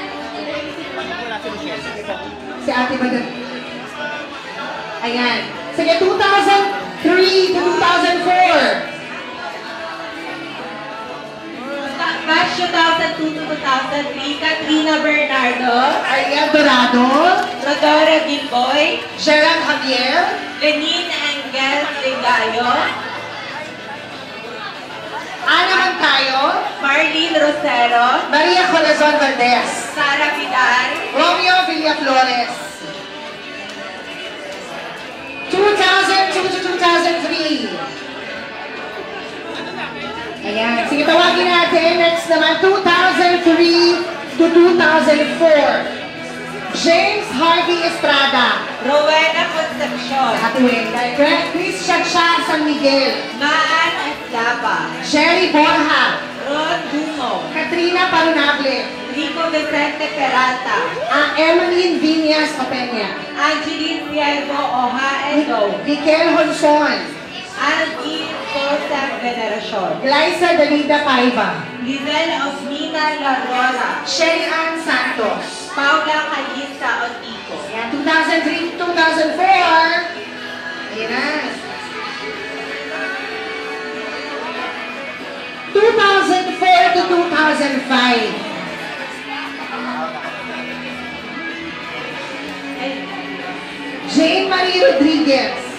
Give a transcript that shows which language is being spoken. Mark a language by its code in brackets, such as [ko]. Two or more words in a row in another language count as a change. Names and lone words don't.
[tl] Si Ate Badan. Ayan. Sige, 2003 to 2004. Batch 2002 to 2003. Katrina Bernardo. Ariel Dorado. Rodora Gilboy. Gerald Javier. Lenin Angel Regayo. Ana Montayo. Marlene Rosero. Maria Corazon Valdez. Sara Vidal. Romeo Villaflores. 2002 to 2003. Ayan. Sige, tawagin natin. Next naman, 2003 to 2004. James Harvey Estrada. Rowena Concepcion. Ate Wenda. Chris Chacha San Miguel. Maan Eslava. Sherry Borja. Ron Dumo. Katrina Parunable. Rico Vicente Peralta. Emeline Viñas Opeña. Angeline Piergo Oha Endo. Mikel Honson. Angie Joseph Veneracion. Liza Dalida Paiva. Lizelle Osmina Larora. Sherry Ann Santos. Paula Calista Otico. Ayan, 2003 to 2004. Ayan na. 2004 to 2005. Jane Marie Rodriguez.